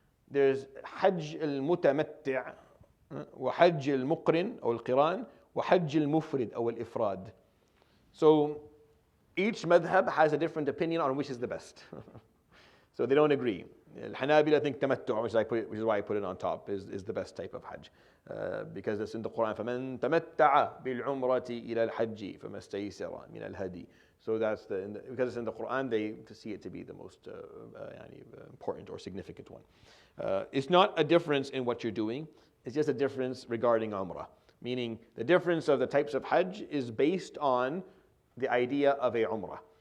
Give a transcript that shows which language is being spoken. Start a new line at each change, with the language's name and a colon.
English: There's Hajj al-Mutamatti' wa Hajj al-Muqrin or al-Qiran wa Hajj al-Mufrid or al-Ifrad. So each madhab has a different opinion on which is the best. So they don't agree. Al-Hanabila think tamattu', which is why I put it on top, is the best type of Hajj. Because it's in the Quran,
Arabic: فَمَنْ تَمَتَّعَ بِالْعُمْرَةِ إِلَى الْحَجِّ فَمَا اسْتَيْسَرَ مِنَ الْهَدِي.
English: So that's because it's in the Quran, they see it to be the most important or significant one. It's not a difference in what you're doing, it's just a difference regarding Umrah. Meaning the difference of the types of Hajj is based on the idea of a Umrah.